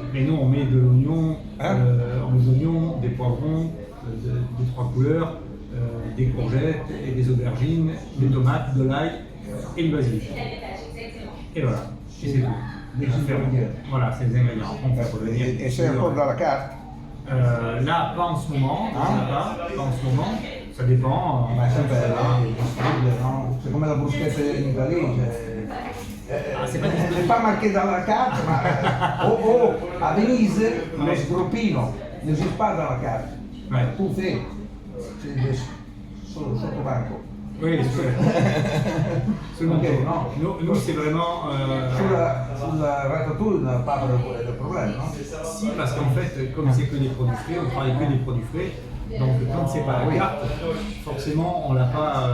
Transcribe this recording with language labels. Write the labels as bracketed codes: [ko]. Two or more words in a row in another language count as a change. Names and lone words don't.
[fr] Mais nous, on met de l'oignon, on met de l'oignon, des poivrons, des 3 couleurs, des courgettes et des aubergines, des tomates, de l'ail et du basilic. Et voilà. Et c'est tout. Les ingrédients. Voilà, c'est les ingrédients. On peut revenir. Et c'est encore dans la carte. Là, pas en ce moment. Pas en ce moment. Ça dépend. [it] Ma è sempre disponibile, no? [fr] C'est comme la bruschetta in Italie. C'est pas disponible. C'est pas marqué dans la carte, [it] ma a [fr] Venise [it] lo sgroppino [fr] n'esiste pas dans la carte. Ouais. Tu fais [it] sotto banco. [fr] Oui, c'est le Ok, montant. Nous, c'est vraiment. Sulla ratatouille on n'a pas de problème, non? Si, parce qu'en fait, comme c'est que des produits frais, on travaille que des produits frais. Donc, quand c'est pas la carte, forcément, on l'a pas.